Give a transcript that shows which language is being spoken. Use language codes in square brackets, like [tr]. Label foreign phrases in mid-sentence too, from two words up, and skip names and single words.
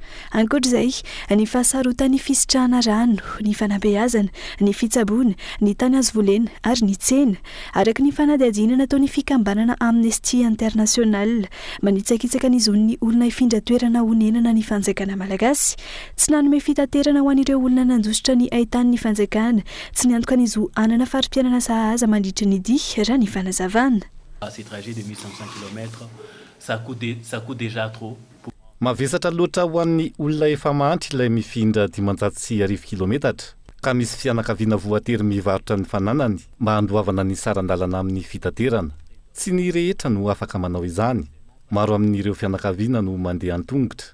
[mg] Ankoatr'izay, ny fahasarotan'ny fisitrahana rano, ny fanabeazana, ny fitsaboana, ny tany azo volena ary ny tsena, araka ny fanadihadiana nataon'ny fikambanana Amnesty International, manitsakitsaka ny zon'ny olona ifindra toerana honenana ny fanjakana malagasy, tsy nanome fitaterana ho an'ireo olona nandositra ny ahitany ny fanjakana, tsy niantoka ny zo anana farim-pianana sahaza mandritra ny dia raha ny fanazavana. [fr] Ces trajets de 1500 km, ça coûte déjà trop. [mg] Mavesatra loatra ho an'ny olona efa mantry ilay mifindra 510 kilometatra. Ka misy fianakaviana voatery mivarotra ny fananany mba handoavana ny sarandalana amin'ny fitaterana. Tsy ny rehetra no afaka manao izany. Maro amin'ireo fianakaviana no mandeha an-tongotra.